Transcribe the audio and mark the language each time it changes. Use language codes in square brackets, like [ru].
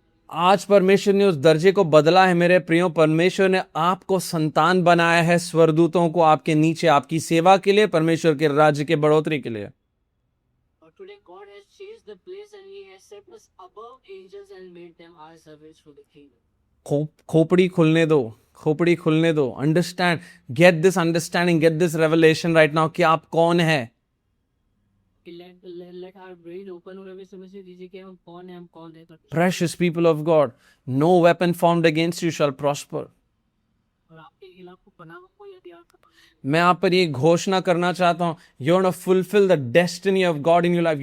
[hi] आज परमेश्वर ने उस दर्जे को बदला है मेरे प्रियो। परमेश्वर ने आपको संतान बनाया है, स्वर्गदूतों को आपके नीचे, आपकी सेवा के लिए, परमेश्वर के राज्य के बढ़ोतरी के लिए। [en] But today God has changed the place and He has set us above angels and made them our servants for the kingdom. [hi] खोपड़ी खुलने दो, खोपड़ी खुलने दो। [en] understand, get this understanding, get this revelation right now [hi] कि आप कौन है। [en] Let our brain open [hi] और हमें समझ दीजिए कि हम कौन है। [en] Precious people of God, no weapon formed against you shall prosper. [hi] और आपके खिलाफ को पनाह को यदि आप मैं आप पर ये घोषणा करना चाहता हूँ, [en] you want to fulfill the destiny of God in your life.